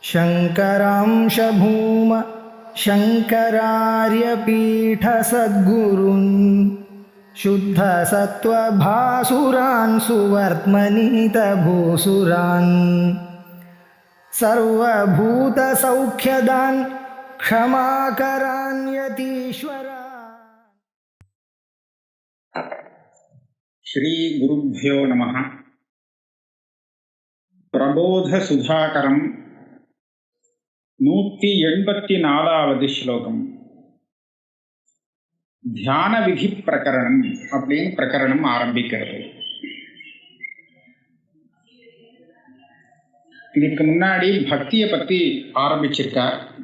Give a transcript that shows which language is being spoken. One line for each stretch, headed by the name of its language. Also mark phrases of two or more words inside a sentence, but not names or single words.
Sanskrit: शङ्करांश भूम शङ्करार्यपीठसद्गुरून् शुद्धसत्त्वभासुरान् सुवर्त्मनीतभूसुरान् सर्वभूतसौख्यदान् क्षमाकरान् यतीश्वरान्। श्री गुरुभ्यो नमः। प्रबोध सुधाकरम 184வது ஸ்லோகம்.
Tamil: தியான விதி பிரகரணம் அப்படின்னு பிரகரணம் ஆரம்பிக்கிறது. இதுக்கு முன்னாடி பக்தியை பத்தி ஆரம்பிச்சிருக்கார்.